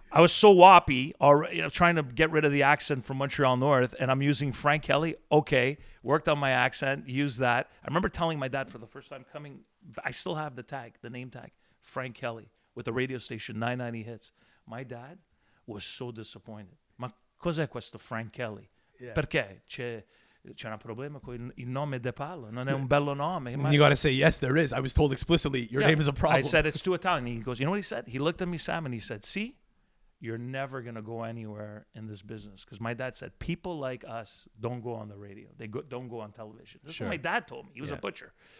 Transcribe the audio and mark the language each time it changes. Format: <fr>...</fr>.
<en>I was so woppy, already, trying to get rid of the accent from Montreal North, and I'm using Frank Kelly. Okay, worked on my accent, used that. I remember telling my dad for the first time coming. I still have the tag, the name tag, Frank Kelly, with the radio station 990 Hits. My dad was so disappointed.</en> <it>Ma cos'è questo Frank Kelly?</it> <en>Yeah.</en> <it>Perché c'è un problema con il nome De Paolo, non è un bello nome.</it> <en>You got to say, yes, there is. I was told explicitly, your name is a problem. I said, it's too Italian. He goes, you know what he said? He looked at me, Sam, and he said, see, you're never going to go anywhere in this business. Because my dad said, people like us don't go on the radio. Don't go on television. This is what my dad told me. He was a butcher.</en>